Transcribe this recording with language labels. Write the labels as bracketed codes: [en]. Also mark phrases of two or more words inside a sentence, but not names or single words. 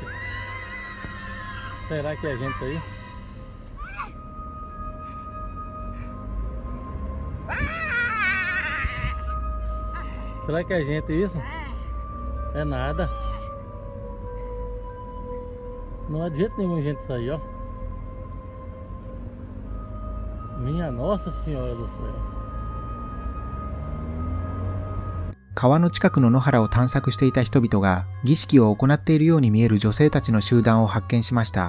[pt] Será que é gente aí? Será que é gente isso? É nada. Não é de jeito nenhum gente isso aí, ó. Minha Nossa Senhora do céu. [ja] 川の近くの野原を探索していた人々が儀式を行っているように見える女性たちの集団を発見しました。